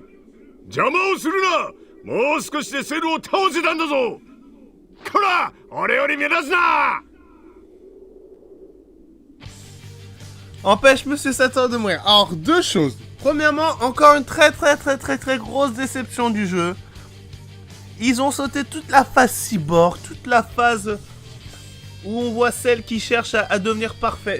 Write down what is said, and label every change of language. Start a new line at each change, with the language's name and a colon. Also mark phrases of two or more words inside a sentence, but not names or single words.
Japanese: 邪魔をするな。もう少しでセルを倒せたんだぞ。こら、俺より目立つな。
French: Empêche Monsieur Satan de mourir. Alors, deux choses. Premièrement, encore une très grosse déception du jeu. Ils ont sauté toute la phase cyborg, toute la phase où on voit celle qui cherche à devenir parfait.